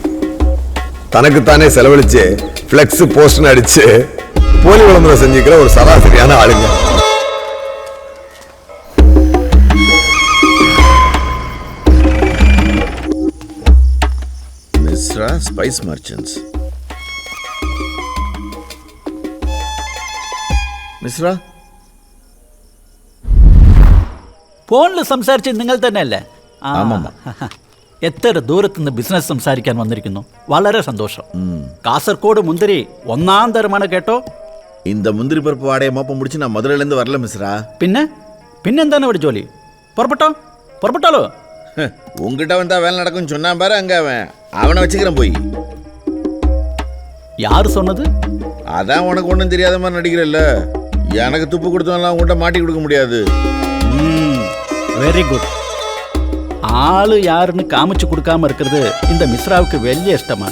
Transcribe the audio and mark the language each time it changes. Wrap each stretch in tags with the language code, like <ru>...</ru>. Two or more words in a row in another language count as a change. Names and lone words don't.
<ta>தனக்குத்தானே செலவழிச்சு பிளெக்ஸ் போஸ்ட்னு அடிச்சு போலி விளம்பரம் செஞ்சுக்கிற ஒரு சராசரியான ஆளுங்க. மிஸ்ரா ஸ்பைஸ் மர்ச்சன்ட்ஸ்.</ta> <ml>മിശ്ര ഫോണിൽ സംസാരിച്ചത് നിങ്ങൾ തന്നെയല്ലേ? എത്ര ദൂരത്തുനിന്ന് ബിസിനസ് സംസാരിക്കാൻ വന്നിരിക്കുന്നു. വളരെ സന്തോഷം. കാസർഗോഡ് മുന്തിരി ഒന്നാം തരമാണ് കേട്ടോ.</ml> <ta>இந்த முந்திரி பருப்பு வாடையை மோப்பம் முடிச்சு நான் மதுரையிலேருந்து வரல மிஸ்ரா.</ta> <ml>പിന്നെന്താണ് ഇവിടെ ജോലി? പുറപ്പെട്ടാലോ?</ml> <ta>உங்ககிட்ட வந்தா வேலை நடக்கும்னு சொன்னான் பாரு, அங்க அவனை வச்சுக்கிறேன் போய். யாரு சொன்னது? அதான் உனக்கு ஒன்றும் தெரியாத மாதிரி நடிக்கிறல்ல. எனக்கு துப்பு கொடுத்தவங்களாம் உங்கள்கிட்ட மாட்டி கொடுக்க முடியாது.</ta> <en>very good.</en> <ta>ஆளு யாருன்னு காமிச்சு கொடுக்காம இருக்கிறது இந்த மிஸ்ராவுக்கு வெளிய இஷ்டமான.</ta>